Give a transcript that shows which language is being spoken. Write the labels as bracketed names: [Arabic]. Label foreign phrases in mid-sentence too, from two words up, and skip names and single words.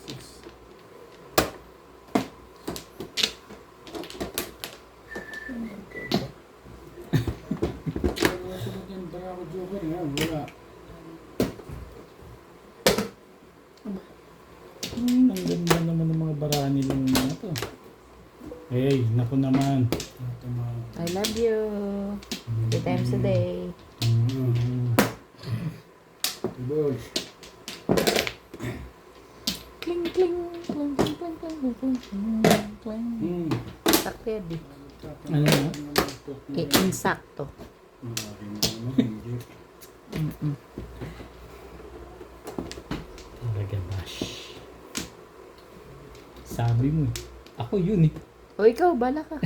[Cebuano] sunod yan para ako joker nga. [Filipino] Wala. Ang ganda naman ng mga bara nilang mga to. Hey, naku naman. [English] I love you. 3 times a day. [Filipino] Boy. Kling, kling, kling, kling, kling, kling, kling, kling, kling, kling. Sakted eh. Ano na? Insakto. Talaga bash. Sabi mo eh. Ako yun eh. [Cebuano] O ikaw, bala ka.